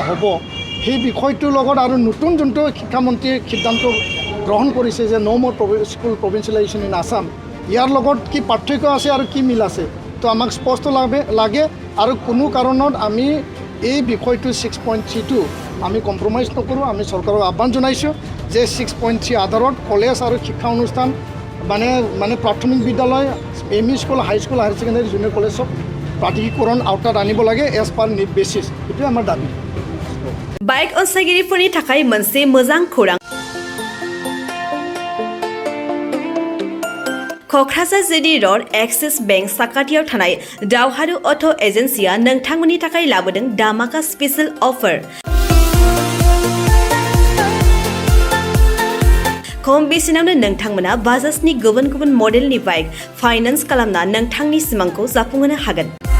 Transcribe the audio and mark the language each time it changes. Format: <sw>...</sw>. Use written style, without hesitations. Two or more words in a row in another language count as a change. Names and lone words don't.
<as>হ'ব সেই বিষয়টোৰ লগত আৰু নতুন যোনটো শিক্ষামন্ত্ৰীয়ে সিদ্ধান্ত গ্ৰহণ কৰিছে যে</as> <en>No more school provincialisation in Assam</en> <as>ইয়াৰ লগত কি পাৰ্থক্য আছে আৰু কি মিল আছে তো আমাক স্পষ্ট লাগে আৰু কোনো কাৰণত আমি এই বিষয়টো 6.3টো আমি কম্প্ৰমাইজ নকৰোঁ আমি চৰকাৰক আহ্বান জনাইছোঁ যে 6.3 আধাৰত কলেজ আৰু শিক্ষা অনুষ্ঠান মানে প্ৰাথমিক বিদ্যালয় ME স্কুল</as> <en>high school higher secondary junior college</en> <as>চব প্ৰাদেশিকৰণ আওতাত আনিব লাগে</as> <en>as per need basis</en> <as>এইটোৱে আমাৰ দাবী</as> <brx>बाइक अनसायगिरिफोरनि थाखाय मोनसे मोजां खौरां क'क्राझार जिडी रड एक्सिस बेंक साखाथियाव थानाय दावहारु अट' एजेन्सिया नोंथांमोननि थाखाय लाबोदों दामाका</brx> <en>special offer</en> <brx>खम बेसेनावनो नोंथांमोना बाजाजनि गुबुन गुबुन मडेलनि बाइक फाइनान्स खालामना नोंथांनि सिमांखौ जाफुंहोनो हागोन</brx>